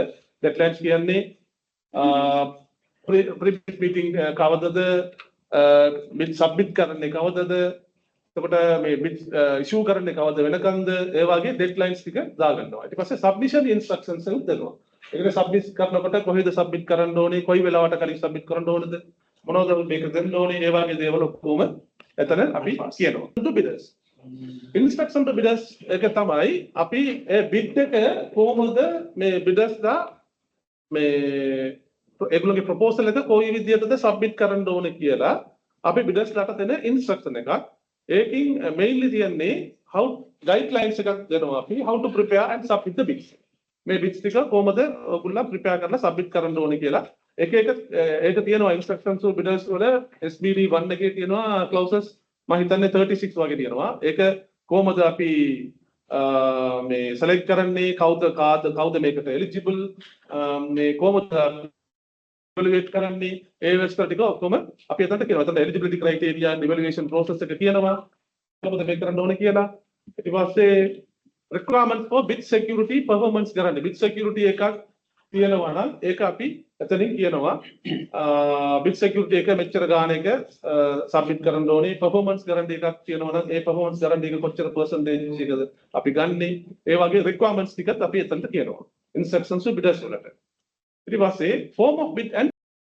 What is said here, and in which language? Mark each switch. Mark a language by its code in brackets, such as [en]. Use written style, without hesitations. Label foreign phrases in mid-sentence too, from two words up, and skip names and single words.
[si] deadlines කියන්නේ [en] pre-bid meeting [si] කවදද [en] bid submit [si] කරන්නේ කවදද එතකොට මේ [en] bid issue [si] කරන්නේ කවද වෙනකන්ද ඒ වගේ deadlines ටික දාගන්නවා. ඊට පස්සේ [en] submission instructions [si] එකක් දෙනවා. ඒකනේ submit කරනකොට කොහෙද submit කරන්න ඕනේ කොයි වෙලාවට කලින් submit කරන්න ඕනද මොනවද මේක දෙන්න ඕනේ ඒ වගේ දේවල් ඔක්කොම එතන අපි කියනවා. [en] to bidders instruction to bidders [si] එක තමයි අපි ඒ bid එක කොහොමද මේ bidders ලා මේ ඒගොල්ලෝගේ ප්‍රොපෝසල් එක කොයි විදිහටද සබ්මිට් කරන්න ඕනේ කියලා අපි bidders ලාට දෙන ඉන්ස්ට්‍රක්ෂන් එකක්. [en] ඒකින් mainly තියන්නේ how guidelines [si] එකක් දෙනවා අපි [en] how to prepare and submit the bids. [si] මේ bids ටික කොහොමද ඔයගොල්ලෝ prepare කරලා submit කරන්න ඕනේ කියලා ඒක තියෙනවා [en] instructions to bidders [si] වල SBD 1 එකේ තියෙනවා clauses මම හිතන්නේ 36 වගේ තියෙනවා. ඒක කොහොමද අපි මේ select කරන්නේ කවුද මේකට eligible මේ කොහොමද evaluate කරන්නේ ඒ වෙස්තර ටික ඔක්කොම අපි එතනට කියනවා. එතන [en] eligibility criteria and evaluation process [si] එක කියනවා කොහොමද මේක කරන්න ඕනේ කියලා. ඊට පස්සේ [en] requirements for bid security performance guarantee bid security [si] එකක් තියෙනවා නම් ඒක අපි එතනින් කියනවා [en] bid security [si] එක මෙච්චර ගාණක submit කරන්න ඕනේ. [en] performance guarantee [si] එකක් තියෙනවා නම් ඒ [en] performance guarantee [si] එක කොච්චර percentage එකද අපි ගන්නෙ ඒ වගේ requirements ටිකත් අපි එතනට කියනවා [en] instructions to bidders [si] වලට. ඊට පස්සේ [en] form of bid and